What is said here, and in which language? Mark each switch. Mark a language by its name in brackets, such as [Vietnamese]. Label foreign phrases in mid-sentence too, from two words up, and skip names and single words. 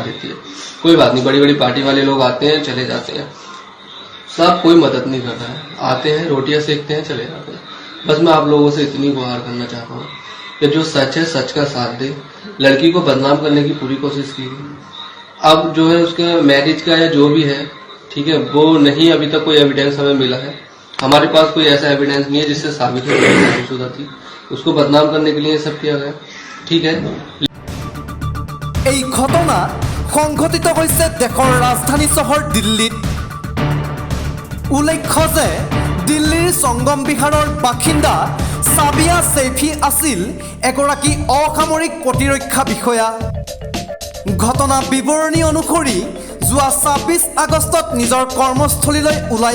[Hindi] देती है कोई बात नहीं बड़ी बड़ी पार्टी वाले लोग आते हैं चले जाते हैं सब कोई मदद नहीं कर रहा है आते हैं रोटियां सेकते हैं चले जाते हैं बस मैं आप लोगों से इतनी गुहार करना चाहता हूँ कि जो सच है सच का साथ दे लड़की को बदनाम करने की पूरी कोशिश की अब जो है उसके मैरिज का या जो भी है ठीक है वो नहीं अभी तक कोई एविडेंस हमें मिला है हमारे पास कोई ऐसा एविडेंस नहीं है जिससे साबित हो शादीशुदा थी उसको बदनाम करने के लिए सब किया गया ठीक है [Assamese] এই ঘটনা সংঘটিত হৈছে দেশৰ ৰাজধানী চহৰ দিল্লীত উল্লেখ্য যে দিল্লীৰ সংগম বিহাৰৰ বাসিন্দা সাবিয়া সৈফি আছিল এগৰাকী অসামৰিক প্ৰতিৰক্ষা বিষয়া ঘটনা বিৱৰণী অনুসৰি যোৱা 26 আগষ্টত নিজৰ কৰ্মস্থলীলৈ ওলাই